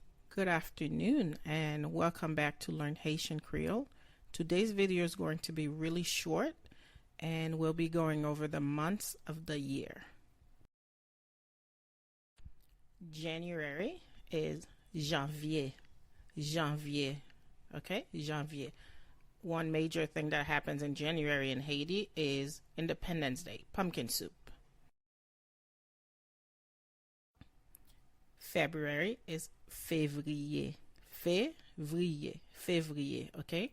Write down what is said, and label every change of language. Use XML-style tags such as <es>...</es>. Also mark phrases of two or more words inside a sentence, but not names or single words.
<en>Good afternoon and welcome back to Learn Haitian Creole. Today's video is going to be really short and we'll be going over the months of the year. January is Janvye.</en> <ht>Janvye. Okay? Janvye.</ht> <en>One major thing that happens in January in Haiti is Independence Day, pumpkin soup. February is Fevriye.</en> <ht>Fevriye,</ht> <en>okay?</en>